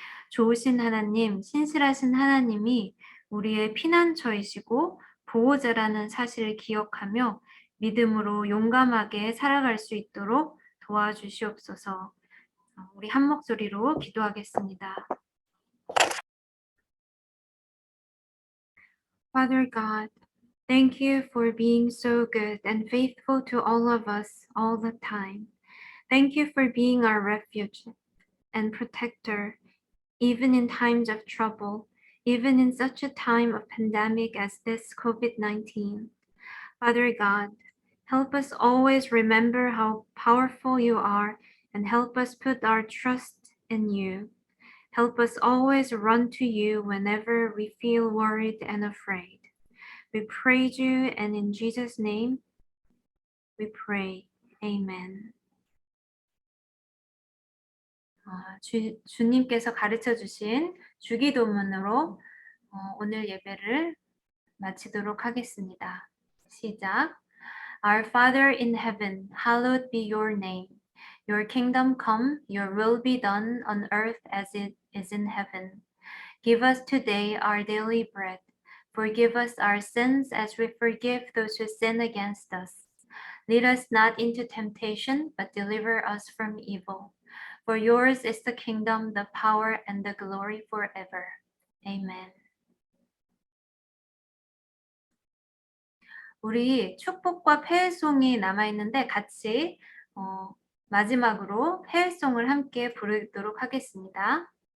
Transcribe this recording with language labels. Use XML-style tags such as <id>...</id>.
<ko>좋으신 하나님, 신실하신 하나님이 우리의 피난처이시고 보호자라는 사실을 기억하며 믿음으로 용감하게 살아갈 수 있도록 도와주시옵소서. 우리 한 목소리로 기도하겠습니다.</ko> <en>Father God, thank you for being so good and faithful to all of us all the time. Thank you for being our refuge and protector, even in times of trouble, even in such a time of pandemic as this COVID-19. Father God, help us always remember how powerful you are and help us put our trust in you. Help us always run to you whenever we feel worried and afraid. We praise you, and in Jesus' name we pray. Amen.</en> <ko>주님께서 가르쳐 주신 주기도문으로 오늘 예배를 마치도록 하겠습니다. 시작.</ko> <en>Our Father in heaven, hallowed be your name. Your kingdom come, your will be done on earth as it is in heaven. Give us today our daily bread. Forgive us our sins as we forgive those who sin against us. Lead us not into temptation, but deliver us from evil. For yours is the kingdom, the power, and the glory forever. Amen.</en> <ko>우리 축복과 폐회송이 남아있는데 같이 마지막으로 폐회송을 함께 부르도록 하겠습니다.</ko>